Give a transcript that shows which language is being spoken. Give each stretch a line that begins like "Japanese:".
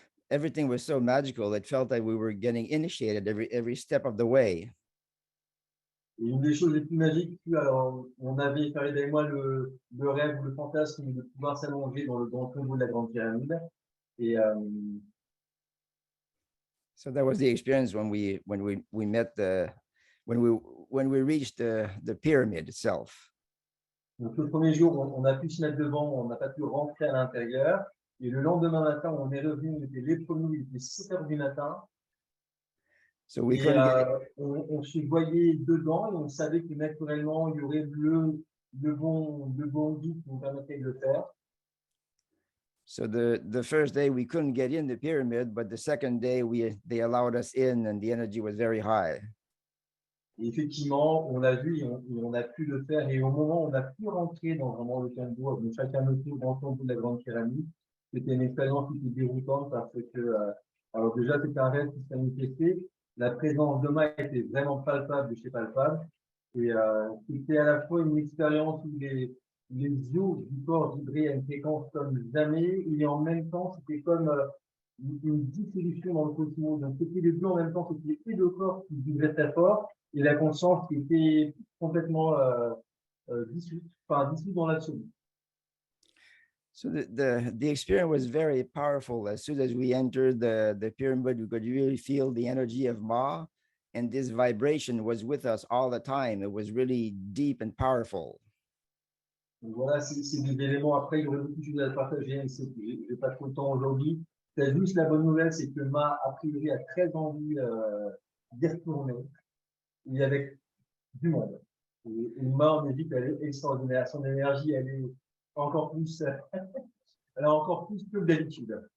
English: Everything was so magical. It felt like we were getting initiated every step of the way.
French: et une des choses les plus magiques, alors on avait Farid et moi le rêve ou le fantasme de pouvoir s'allonger dans le grand tombeau de la grande pyramide et
English: So that was the experience when we met when we reached the pyramid itself.
French: donc le premier jour on a pu se mettre devant, on n'a pas pu rentrer à l'intérieur et le lendemain matin on est revenu, on était les premiers, il était 7 heures du matin.
English: So we
French: Et
English: couldn't get
French: on se voyait dedans et on savait que naturellement il y aurait le bon guide qui nous permettait de le faire.
English: So the first day we couldn't get in the pyramid, but the second day they allowed us in and the energy was very high.
French: Et effectivement, on l'a vu et on a pu le faire. Et au moment où on a pu rentrer dans vraiment le tombeau, de chacun notre tour dans le tombeau de la grande pyramide, c'était une expérience qui était déroutante parce que, alors déjà, c'était un rêve qui s'est manifesté. La présence de Ma était vraiment palpable de chez palpable. Et c'était à la fois une expérience où les os du corps vibraient à une fréquence comme jamais. Et en même temps, c'était comme une dissolution dans le cosmos. Donc, c'était les deux en même temps. C'était et le corps qui vibrait très fort et la conscience qui était complètement dissoute, enfin dissoute dans l'absolu.
English: So the experience was very powerful. As soon as we entered the pyramid, we could really feel the energy of Ma, and this vibration was with us all the time. It was really deep and powerful.
French: Donc voilà, c'est des éléments. Après, il y aurait beaucoup de choses à partager, mais je n'ai pas trop le temps aujourd'hui. C'est juste la bonne nouvelle, c'est que Ma, a priori, a très envie d'y retourner, et avec du monde. Et Ma, on dit qu'elle est extraordinaire. Son énergie, elle est encore plus, elle a encore plus que d'habitude.